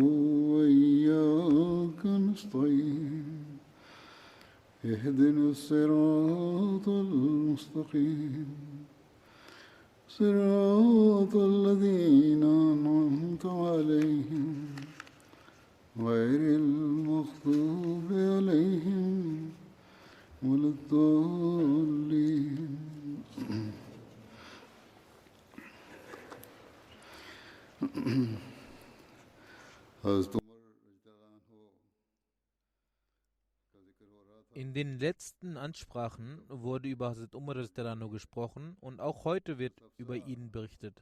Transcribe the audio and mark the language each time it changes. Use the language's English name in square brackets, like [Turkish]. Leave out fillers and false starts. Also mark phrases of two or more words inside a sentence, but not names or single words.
[Arabic] وإياك نستعين اهدنا الصراط المستقيم صراط الذين أنعمت عليهم غير المغضوب عليهم ولا الضالين [German] In den letzten Ansprachen wurde über Hazrat Umar [Arabic] رضي الله عنه [German] gesprochen und auch heute wird über ihn berichtet.